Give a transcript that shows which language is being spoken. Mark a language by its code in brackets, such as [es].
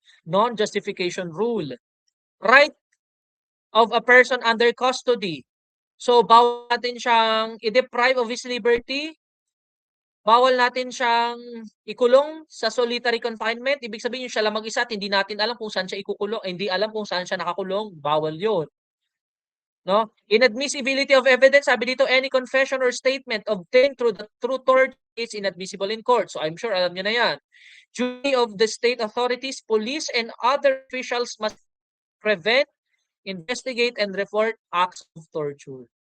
[en] Non-justification rule. Right of a person under custody. [tl] So, bawal natin siyang i-deprive of his liberty. Bawal natin siyang ikulong sa solitary confinement. Ibig sabihin yung siya lang mag-isa at hindi natin alam kung saan siya ikukulong, hindi alam kung saan siya nakakulong. Bawal 'yun. No? [en] Inadmissibility of evidence, [tl] sabi dito, [en] any confession or statement obtained through torture is inadmissible in court. So I'm sure [tl] alam niyo na 'yan. [en] Duty of the state authorities, police, and other officials must prevent, investigate, and report acts of torture.